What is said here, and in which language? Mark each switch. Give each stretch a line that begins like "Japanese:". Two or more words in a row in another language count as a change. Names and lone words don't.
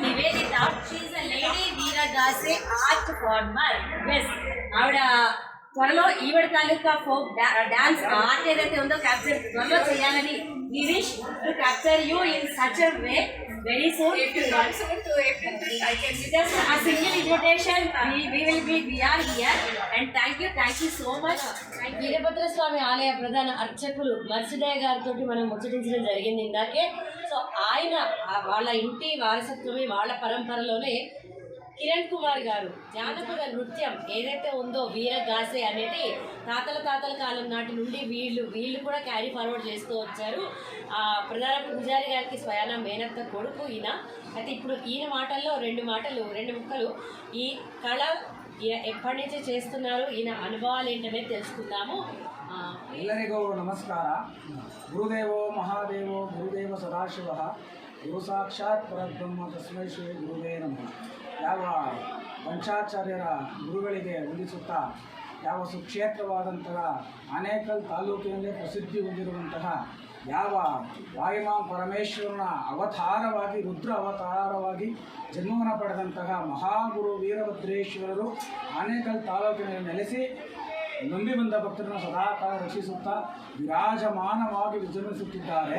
English: Nivedita, she is a lady Veeragase art former.
Telugu: ఆవిడ త్వరలో ఈవిడ తాలూకా
English: folk dance art
Telugu: ఏదైతే ఉందో క్యాప్చర్ త్వరలో చేయాలని
English: we wish to capture you in such a way very soon. If you come soon to April 5th, I can Just a single invitation, we are here and thank you so much.
Telugu: వీరభద్ర స్వామి ఆలయ ప్రధాన అర్చకులు మర్సిదయ్య గారితో మనం ముచ్చటించడం జరిగింది ఇందాకే. సో ఆయన వాళ్ళ ఇంటి వారసత్వమే వాళ్ళ పరంపరలోనే కిరణ్ కుమార్ గారు జానపద నృత్యం ఏదైతే ఉందో వీరగాసే అనేది తాతల కాలం నాటి నుండి వీళ్ళు కూడా
English: carry forward
Telugu: చేస్తూ వచ్చారు. ప్రధాన పూజారి గారికి స్వయాన మేనత్త కొడుకు ఈయన. అయితే ఇప్పుడు ఈయన మాటల్లో రెండు ముక్కలు ఈ కళ ఎప్పటి నుంచి చేస్తున్నారు, ఈయన అనుభవాలు ఏంటనే తెలుసుకుందాము.
Kannada: ಎಲ್ಲರಿಗೂ ನಮಸ್ಕಾರ.
Sanskrit: ಗುರುದೇವೋ ಮಹಾದೇವೋ ಗುರುದೇವ ಸದಾಶಿವ ಗುರು ಸಾಕ್ಷಾತ್ ಪರಬ್ರಹ್ಮ ತಸ್ಮೈ ಶ್ರೀ ಗುರುವೇ ನಮಃ.
Kannada: ಯಾವ ಪಂಚಾಚಾರ್ಯರ ಗುರುಗಳಿಗೆ ವಂದಿಸುತ್ತಾ ಯಾವ ಸುಕ್ಷೇತ್ರವಾದಂತಹ ಆನೇಕಲ್ ತಾಲೂಕಿನಲ್ಲಿ ಪ್ರಸಿದ್ಧಿ ಹೊಂದಿರುವಂತಹ ಯಾವ ವಾಯುಮಾ ಪರಮೇಶ್ವರನ ಅವತಾರವಾಗಿ ರುದ್ರ ಅವತಾರವಾಗಿ ಜನ್ಮವನ್ನು ಪಡೆದಂತಹ ಮಹಾಗುರು ವೀರಭದ್ರೇಶ್ವರರು ಆನೇಕಲ್ ತಾಲೂಕಿನಲ್ಲಿ ನೆಲೆಸಿ ನಂಬಿ ಬಂದ ಭಕ್ತರನ್ನು ಸದಾಕಾಲ ರಕ್ಷಿಸುತ್ತಾ ವಿರಾಜಮಾನವಾಗಿ ವಿಜೃಂಭಿಸುತ್ತಿದ್ದಾರೆ.